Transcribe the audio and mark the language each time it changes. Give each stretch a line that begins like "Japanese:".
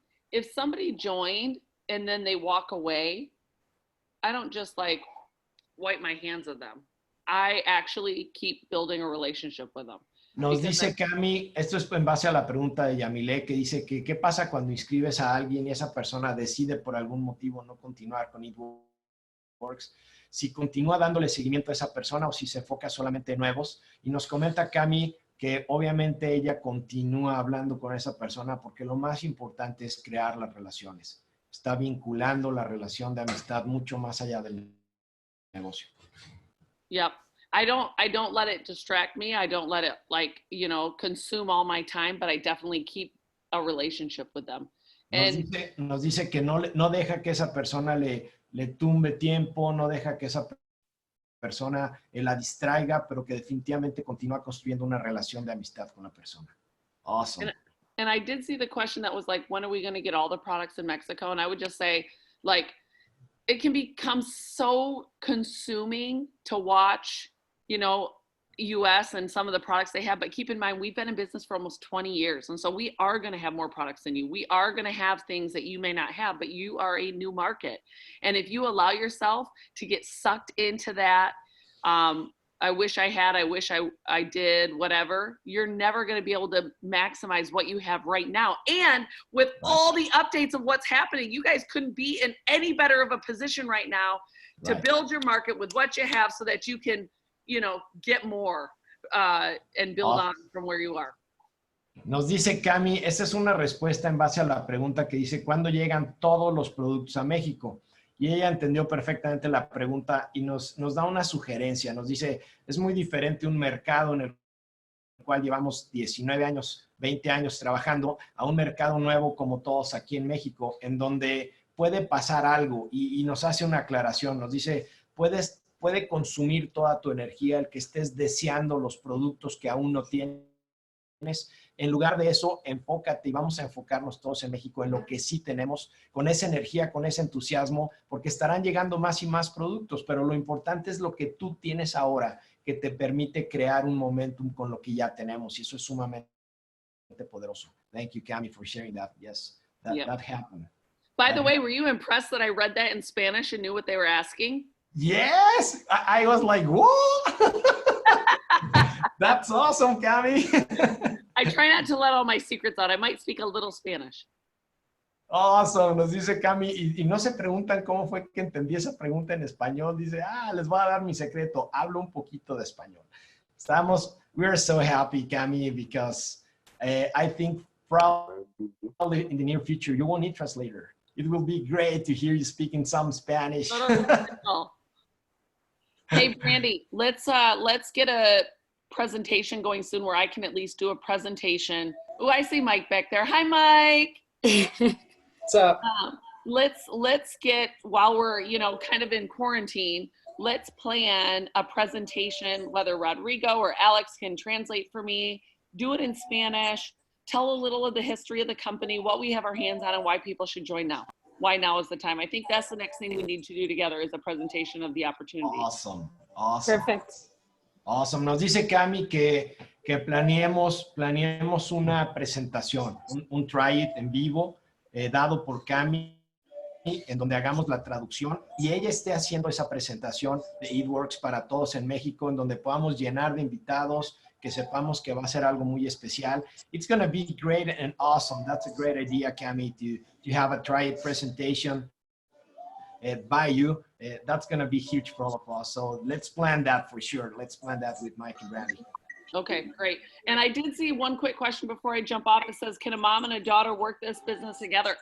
English: If somebody joined and then they walk away, I don't just like wipe my hands of them. I actually keep building a relationship with them.
Spanish: Nos dice Cami, esto es en base a la pregunta de Yamile, que dice que qué pasa cuando inscribes a alguien y esa persona decide por algún motivo no continuar con It Works, si continúa dándole seguimiento a esa persona o si se enfoca solamente en nuevos. Y nos comenta Cami que obviamente ella continúa hablando con esa persona porque lo más importante es crear las relaciones. Está vinculando la relación de amistad mucho más allá del negocio.
English: Yep. I don't let it distract me. I don't let it, like, you know, consume all my time, but I definitely keep a relationship with them.
Spanish: Nos dice que no deja que esa persona le tumbe tiempo, no deja que esa persona la distraiga, pero que definitivamente continúa construyendo una relación de amistad con la persona.
English: Awesome. And I did see the question that was like, when are we going to get all the products in Mexico? And I would just say, like, it can become so consuming to watch, you know, US and some of the products they have, but keep in mind, we've been in business for almost 20 years. And so we are going to have more products than you. We are going to have things that you may not have, but you are a new market. And if you allow yourself to get sucked into that, I wish I had, I wish I did, whatever, you're never going to be able to maximize what you have right now. And with all the updates of what's happening, you guys couldn't be in any better of a position right now to build your market with what you have so that you can, you know, get more and build on from where you are.
Spanish: Nos dice Cami, esa es una respuesta en base a la pregunta que dice, ¿cuándo llegan todos los productos a México? Y ella entendió perfectamente la pregunta y nos da una sugerencia. Nos dice, es muy diferente un mercado en el cual llevamos 19 años, 20 años trabajando, a un mercado nuevo como todos aquí en México, en donde puede pasar algo y nos hace una aclaración. Nos dice, puede consumir toda tu energía el que estés deseando los productos que aún no tienes En lugar de eso, enfócate y vamos a enfocarnos todos en México en lo que sí tenemos, con esa energía, con ese entusiasmo, porque estarán llegando más y más productos, pero lo importante es lo que tú tienes ahora, que te permite crear un momentum con lo que ya tenemos, y eso es sumamente poderoso.
English: Thank you, Cami, for sharing that. Yes, that happened. By the way, were you impressed that I read that in Spanish and knew what they were asking? Yes, I was like, what? That's awesome, Cami. I try not to let all my secrets out. I might speak a little Spanish. Awesome,
Spanish: nos dice Cami, y no se preguntan cómo fue que entendí esa pregunta en español. Dice, les voy a dar mi secreto, hablo un poquito de español.
English: We're so happy, Cami, because I think probably in the near future, you won't need translator. It will be great to hear you speaking some Spanish. Hey, Brandy, let's get a presentation going soon where I can at least do a presentation. Oh, I see Mike back there. Hi, Mike. What's up? Let's get, while we're, kind of in quarantine, let's plan a presentation, whether Rodrigo or Alex can translate for me, do it in Spanish, tell a little of the history of the company, what we have our hands on, and why people should join now. Why now is the time. I think that's the next thing we need to do together is a presentation of the opportunity. Awesome. Perfect. Awesome.
Spanish: Nos dice Cami que planeemos una presentación, un try it en vivo, dado por Cami, en donde hagamos la traducción y ella esté haciendo esa presentación de It Works para todos en México, en donde podamos llenar de invitados, que sepamos que va a ser algo muy especial.
English: It's going to be great and awesome. That's a great idea, Cami, to have a try it presentation by you. That's going to be huge for all of us. So let's plan that for sure. Let's plan that with Mike and Brandy. Okay, great. And I did see one quick question before I jump off. It says, can a mom and a daughter work this business together?